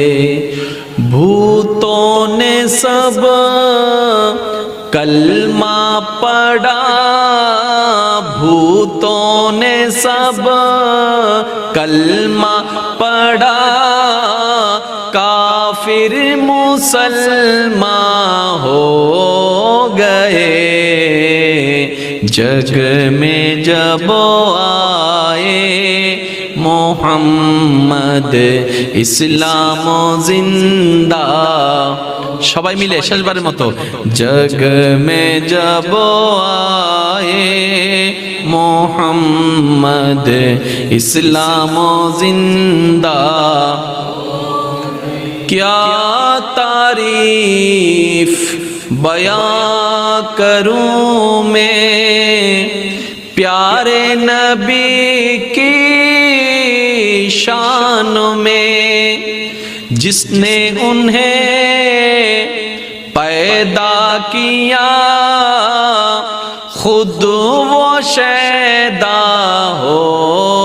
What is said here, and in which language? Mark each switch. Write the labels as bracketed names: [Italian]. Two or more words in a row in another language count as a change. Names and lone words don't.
[Urdu] بھوتوں نے سب کلمہ پڑھا، بھوتوں نے سب کلمہ پڑھا، کافر مسلمان ہو گئے. جگ میں جب آئے محمد اسلام زندہ. [Bangla] সবাই মিলে শেষবারের মতো. [Urdu] جگ میں جب آئے محمد اسلام زندہ. کیا تعریف بیان کروں میں پیارے نبی کی شان میں، جس نے انہیں پیدا کیا خود وہ شیدا ہو